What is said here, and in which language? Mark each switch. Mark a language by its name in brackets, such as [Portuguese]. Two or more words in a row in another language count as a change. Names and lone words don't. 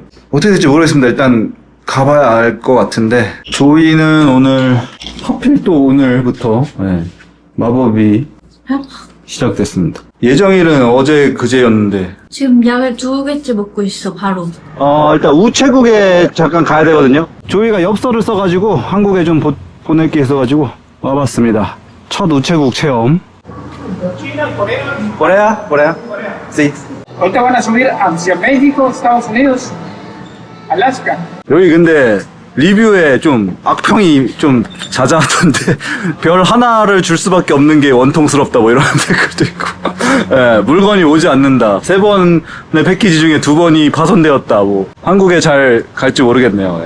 [Korean] 어떻게 될지 모르겠습니다. 일단 가봐야 알 것 같은데, 조이는 오늘 하필 또 오늘부터 마법이 시작됐습니다. 예정일은 어제 그제였는데 지금 약을 2개째 먹고 있어, 바로. 일단 우체국에 잠깐 가야 되거든요. 조이가 엽서를 써가지고 한국에 좀 보낼 게 있어가지고 와봤습니다. 첫 우체국 체험. [Spanish] Corea? Sí. Ahorita van a subir hacia México, Estados Unidos, Alaska. [Korean] 여기 근데 리뷰에 좀 악평이 좀 자자하던데, 별 하나를 줄 수밖에 없는 게 원통스럽다 뭐 이런 댓글도 있고, 예, 물건이 오지 않는다, 3번의 패키지 중에 2번이 파손되었다, 뭐 한국에 잘 갈지 모르겠네요.